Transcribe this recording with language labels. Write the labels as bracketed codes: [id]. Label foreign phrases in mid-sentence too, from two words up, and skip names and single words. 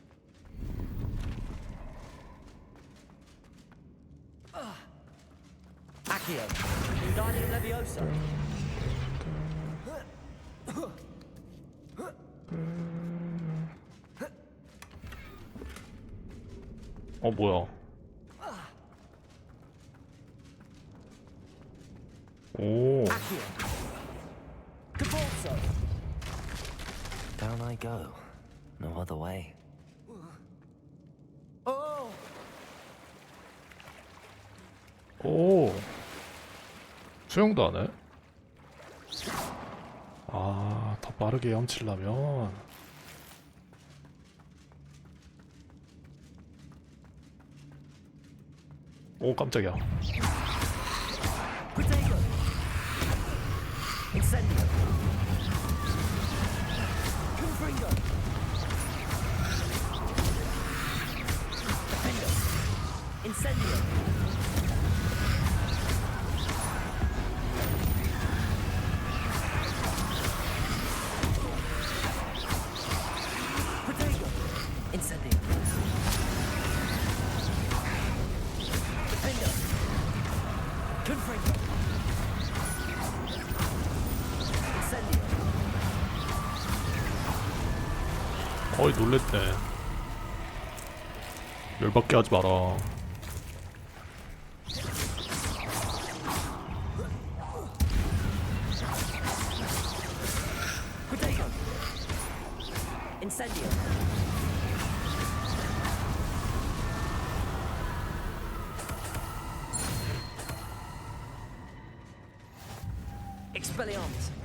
[ko] Accio. Wingardium Leviosa. 어, 뭐야? 오. Accio. Capulso. [en] Down I go. No other way. Oh. [ko] 오. 수영도 안 해? 아, 더 빠르게 헤엄치려면. 오, 깜짝이야. Protego. Incendio. Confringo. Defendo. Incendio. Protego. Incendio. Defendo. Confringo. Incendio. 어이, 놀랬네. 열받게 하지 마라. Protego. Incendio. Expelliarmus.